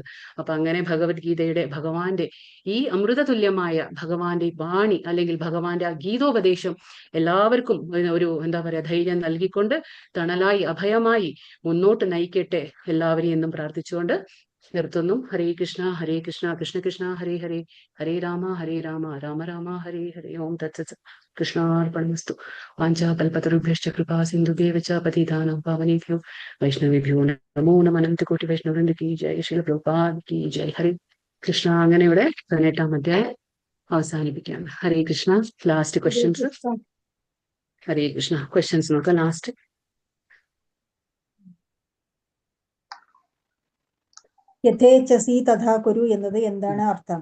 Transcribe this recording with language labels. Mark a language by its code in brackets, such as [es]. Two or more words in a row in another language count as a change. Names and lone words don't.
[ml] അപ്പൊ അങ്ങനെ ഭഗവത്ഗീതയുടെ ഭഗവാന്റെ ഈ അമൃതതുല്യമായ ഭഗവാന്റെ വാണി അല്ലെങ്കിൽ ഭഗവാന്റെ ആ ഗീതോപദേശം എല്ലാവർക്കും ഒരു [sa] എന്താ പറയാ [ml] ധൈര്യം നൽകിക്കൊണ്ട് തണലായി അഭയമായി മുന്നോട്ട് നയിക്കട്ടെ എല്ലാവരെയും എന്നും പ്രാർത്ഥിച്ചുകൊണ്ട് നിർത്തുന്നു. [sa] ഹരേ കൃഷ്ണ കൃഷ്ണ കൃഷ്ണ ഹരേ ഹരേ, ഹരേ രാമ രാമ രാമ ഹരേ ഹരേ. ഓം തത്സത്. കൃഷ്ണാർപ്പണമസ്തു. വാഞ്ചാകൽപതരുഭ്യശ്ച കൃപാ സിന്ധുഭ്യശ്ച പതിതാനാം പാവനേഭ്യോ വൈഷ്ണവേഭ്യോ നമോ നമഃ. [hi] अनन्तकोटि वैष्णववृन्द की जय, श्रील प्रभुपाद की जय. [sa] ഹരേ കൃഷ്ണ. [ml] അങ്ങനെ ഇവിടെ 18-ാം അധ്യായം അവസാനിപ്പിക്കുകയാണ്. [sa] ഹരേ കൃഷ്ണ. [en] last questions. [sa] ഹരേ കൃഷ്ണ. [ml] ക്വസ്റ്റ്യൻസ് നോക്കാം ലാസ്റ്റ്. [sa] യഥേച്ഛസി തഥാ കുരു [ml] എന്നത് എന്താണ് അർത്ഥം?